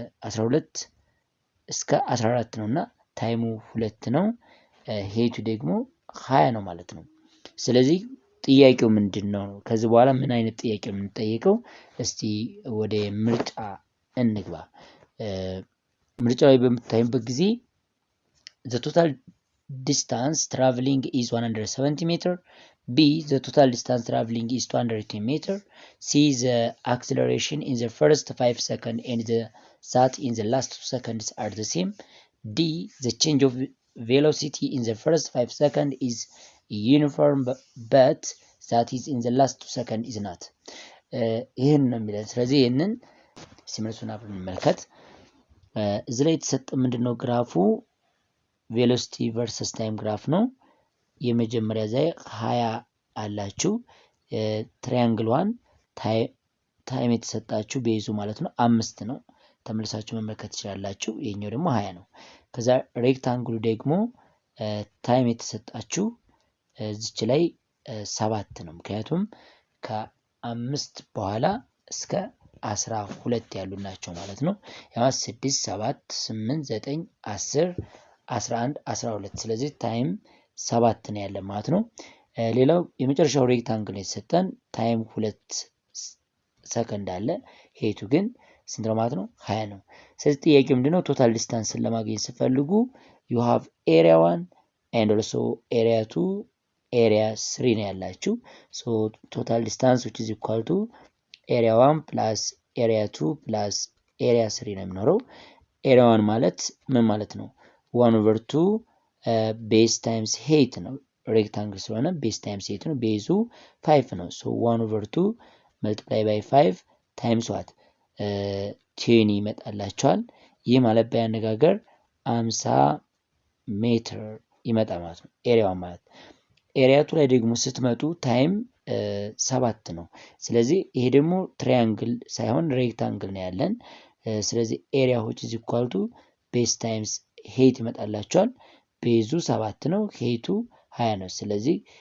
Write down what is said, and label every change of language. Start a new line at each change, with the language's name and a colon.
Amharic: 12 እስከ 14 ነውና ታይሙ 2 ነው። ሄይቱ ደግሞ 20 ነው ማለት ነው። ስለዚህ ጥያቄው ምንድነው? ከዚህ በኋላ ምን አይነት ጥያቄ የምንጠይቀው? እስቲ ወደ ምርጫ እንግባ። ምርጫው ላይ በምታዩበት ጊዜ
English: the total distance traveling is 170 meter. B the total distance traveling is 210 meter. C the acceleration in the first 5 seconds and that in the last 2 seconds are the same. D the change of velocity in the first 5 seconds is uniform but that is in the last 2 seconds is not.
Amharic: ይሄን ነው የሚለን። ስለዚህ ይሄንን ሲመልሱና ብንመለከት እዚህ ላይ የተሰጠ ምንድነው ግራፉ ቬሎሲቲ ቨርሰስ ታይም ግራፍ ነው። የመጀመሪያ ላይ 20 አላችሁ። ትራያንግሏን ታይም የተሰጣችሁ ቤዙ ማለት ነው 5 ነው። ተመልሳችሁ መመልከት ትችላላችሁ። ይሄኛው ደግሞ 20 ነው። ከዛ ሬክታንግሉ ደግሞ ታይም የተሰጣችሁ እዚች ላይ 7 ነው። ምክንያቱም ከ5 በኋላ እስከ 12 ያሉ ናቸው ማለት ነው። ያ 6 7 8 9 10 11 12 ስለዚህ ታይም 7 ነው ያለ ማለት ነው። ሌላው የመጨረሻው ሬክታንግል የተሰጠን ታይም 2 ሰከንድ አለ። ሄቱ ግን ስንት ነው ማለት ነው? 20 ነው። ስለዚህ ጥያቄው ምንድነው? ቶታል ዲስታንስን ለማግኘት ሲፈልጉ
English: you have area 1 and also area 2 area 3
Amharic: ነው ያላችሁ።
English: so total distance which is equal to area 1 plus area 2 plus area 3
Amharic: ነው የሚኖረው።
English: area 1
Amharic: ማለት ምን ማለት ነው?
English: 1/2 base times height
Amharic: ነው። ሬክታንግል ስለሆነ
English: base times height
Amharic: ነው። ቤዙ 5 ነው።
English: so 1/2 multiply by 5 times what
Amharic: 10 ይመጣላችኋል። ይህ ማለት በአነጋገር 50 ሜትር ይመጣ ማለት ነው። ኤሪያው ማለት ኤሪያቱ ላይ ደግሞ ስትመጡ ታይም 7 ነው። ስለዚህ ይሄ ደግሞ ትራያንግል ሳይሆን ሬክታንግል ነው ያለን። ስለዚህ ኤሪያ
English: which is equal to base times height
Amharic: ይመጣላችኋል። ቤዙ 7 ነው፣ ሄይቱ 20 ነው። ስለዚህ